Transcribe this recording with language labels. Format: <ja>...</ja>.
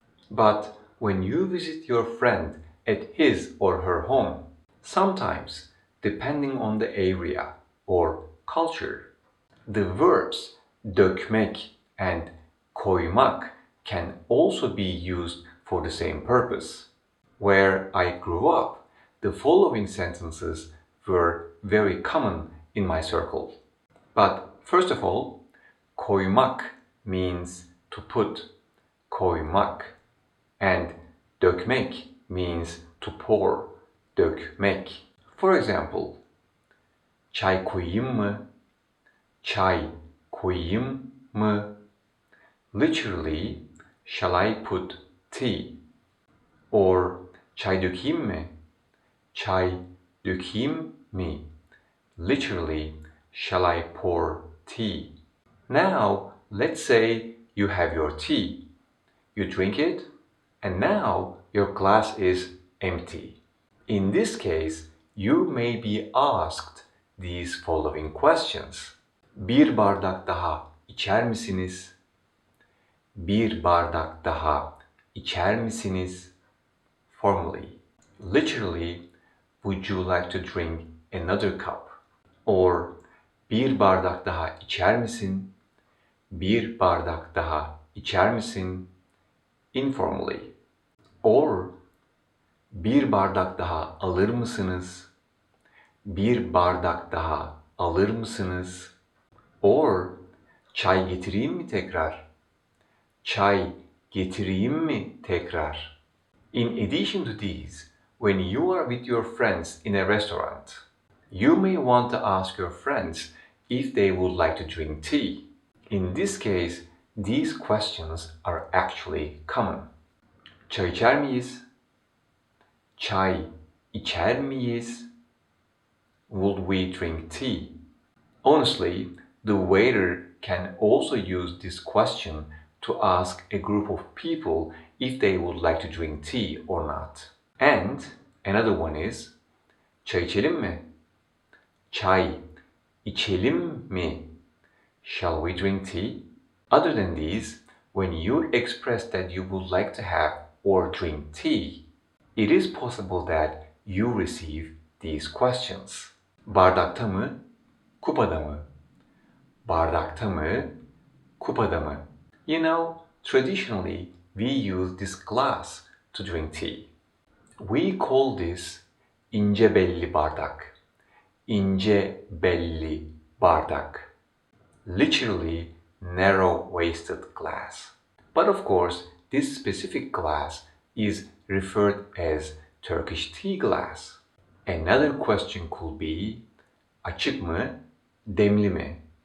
<en>But when you visit your friend at his or her home, sometimes, depending on the area or culture, the verbs dökmek and koymak can also be used for the same purpose. Where I grew up, the following sentences were very common in my circle. But first of all, koymak means to put, koymak, and dökmek means to pour, dökmek. For example,</en> <tr>çay koyayım mı? Çay koyayım mı?</tr> <en>Literally, shall I put tea? Or</en> <tr>çay dökeyim mi? Çay dökeyim mi?</tr> <en>Literally, shall I pour tea? Now, let's say you have your tea. You drink it, and now your glass is empty. In this case, you may be asked these following questions.</en> <tr>Bir bardak daha içer misiniz? Bir bardak daha içer misiniz?</tr> <en>Formally. Literally, would you like to drink another cup?</en> <tr>Or bir bardak daha içer misin? Bir bardak daha içer misin? Informally. Or bir bardak daha alır mısınız? Bir bardak daha alır mısınız? Or çay getireyim mi tekrar? Çay getireyim mi tekrar?</tr> <en>In addition to these, when you are with your friends in a restaurant, you may want to ask your friends if they would like to drink tea. In this case, these questions are actually common.</en> <tr>Çay içer miyiz? Çay içer miyiz?</tr> <en>Would we drink tea? Honestly, the waiter can also use this question to ask a group of people if they would like to drink tea or not. And another one is,</en> <tr>çay içelim mi? Çay içelim mi?</tr> <en>Shall we drink tea? Other than these, when you express that you would like to have or drink tea, it is possible that you receive these questions.</en> <tr>Bardakta mı, kupada mı? Bardakta mı, kupada mı?</tr> <en>You know, traditionally, we use this glass to drink tea. We call this</en> <tr>ince belli bardak. İnce belli bardak.</tr> <en>Literally, narrow-waisted glass. But of course, this specific glass is referred as Turkish tea glass. Another question could be,</en> <tr>açık mı, demli mi?</tr>